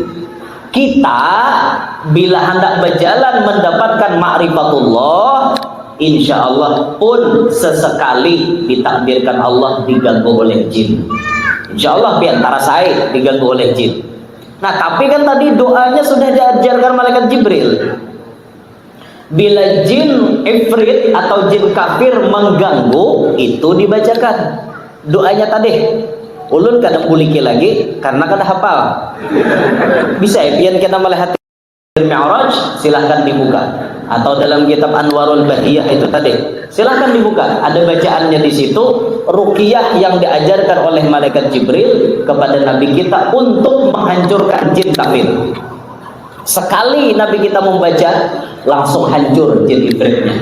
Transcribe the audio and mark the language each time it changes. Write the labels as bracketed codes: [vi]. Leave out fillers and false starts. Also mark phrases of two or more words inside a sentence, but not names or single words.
[id] Kita bila hendak berjalan mendapatkan ma'rifatullah, [ar] إن شاء الله [id] pun sesekali ditakdirkan Allah diganggu oleh jin. [ar] إن شاء الله [id] diantara saya diganggu oleh jin. Nah tapi kan tadi doanya sudah diajarkan malaikat Jibril. Bila jin ifrit atau jin kafir mengganggu, itu dibacakan doanya tadi. [bjn] Ulun kadang buliki lagi karena kada hafal. [id] Bisa ya pian kita melihat Mi'raj, silahkan dibuka. Atau dalam kitab Anwarul Bahiyah itu tadi, silahkan dibuka. Ada bacaannya di situ, ruqyah yang diajarkan oleh malaikat Jibril kepada Nabi kita untuk menghancurkan jin kafir. Sekali Nabi kita membaca, langsung hancur jin ibritnya.